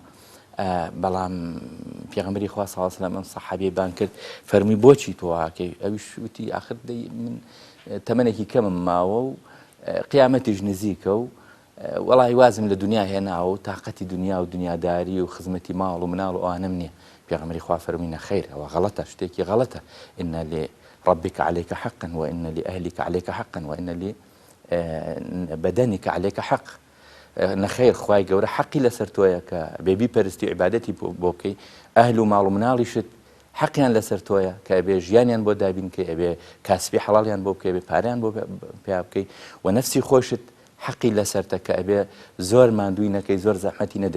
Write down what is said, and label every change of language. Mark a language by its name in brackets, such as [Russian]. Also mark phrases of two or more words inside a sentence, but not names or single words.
[Central Kurdish] بەڵام پێغەمبەری خوا [Arabic] صلی الله علیه وسلم [Central Kurdish] ئەم سەحابەی بان کرد، فەرمووی بۆچی تۆ واکەی؟ ئەویش وتی ئاخر من تەمەنێکی کەمم ماوە و قیامەتیش نزیکە و وەڵی وازم لە دنیا هێناوە و تااقەتی دنیا و دنیاداری و خزمەتی ماڵ و مناڵ و ئەوانەم نییە. پێغەمبەری خوا فەرمووی نەخەیر، ئەوە غەڵەتە، شتێکی غەڵەتە. [Arabic] ئین لربك عليك حقا وإن لأهلك عليك حقا وإن لبدنك عليك حق. [Central Kurdish] نەخەیر، خوای گەورە حەقی لەسەر تۆیە کە بێبی پەرستی و عیبادەتی بۆ بکەی، ئەهل و ماڵ و مناڵیشت حەقیان لەسەر تۆیە کە ئەبێ ژیانیان بۆ دابینکەی، ئەبێ کاسبی حەڵاڵیان بۆ بکەی، ئەبێ پاریان بۆ پیا بکەی، و نەفسی خۆشت حەقی لەسەرتە کە ئەبێ زۆر ماندووی نەکەی، زۆر زەحمەتی نەدەی.